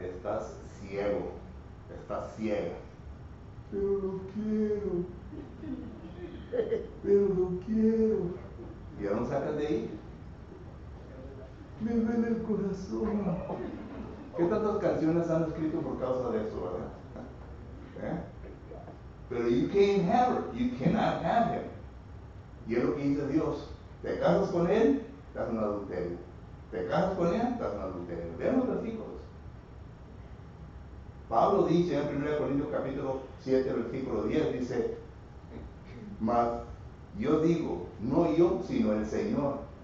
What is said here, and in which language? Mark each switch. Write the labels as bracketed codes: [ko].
[es] Estás ciego, estás ciega. Pero lo quiero, pero lo quiero. Y ya no sacas de ahí. Me duele el corazón. ¿Qué tantas canciones han escrito por causa de eso, verdad? Pero [en] you can't have her, you cannot have him. [es] Y es lo que dice Dios. Te casas con él, estás en adulterio. Te casas con ella, estás en adulterio. Vean los versículos. Pablo dice en 1 Corintios capítulo 7, versículo 10, dice, mas yo digo, no yo, sino el Señor.